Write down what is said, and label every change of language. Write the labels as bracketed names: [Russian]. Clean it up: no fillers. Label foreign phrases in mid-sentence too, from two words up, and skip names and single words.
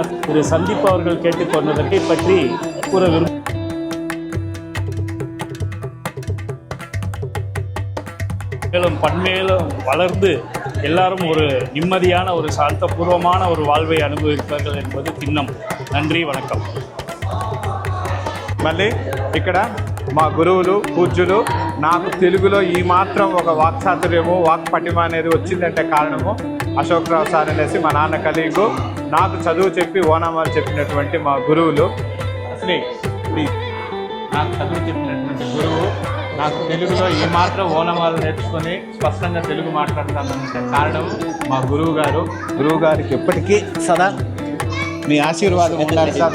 [Tamil] திரு சந்தீப் அவர்கள் கேட்டுக்கொண்டதை பற்றி கூற மேலும் பன்மேலும் வளர்ந்து எல்லாரும் ஒரு நிம்மதியான ஒரு சாந்தபூர்வமான ஒரு வாழ்வை அனுபவிப்பார்கள் என்பது திண்ணம். நன்றி, வணக்கம். [Telugu] మళ్ళీ ఇక్కడ మా గురువులు పూజ్యులు నాకు తెలుగులో ఈ మాత్రం ఒక వాక్చాతుర్యము వాక్పటిమ అనేది వచ్చిందంటే కారణము అశోక్రావు సార్ అనేసి మా నాన్న కలీగు, నాకు చదువు చెప్పి ఓనామాలు చెప్పినటువంటి మా గురువులు. అసలు నాకు చదువు చెప్పినటువంటి గురువు నాకు తెలుగులో ఈ మాత్రం ఓనమాలు నేర్చుకొని స్పష్టంగా తెలుగు మాట్లాడతానంటే కారణం మా గురువు గారికి ఎప్పటికీ సదా మీ ఆశీర్వాదం ఉండాలి సార్.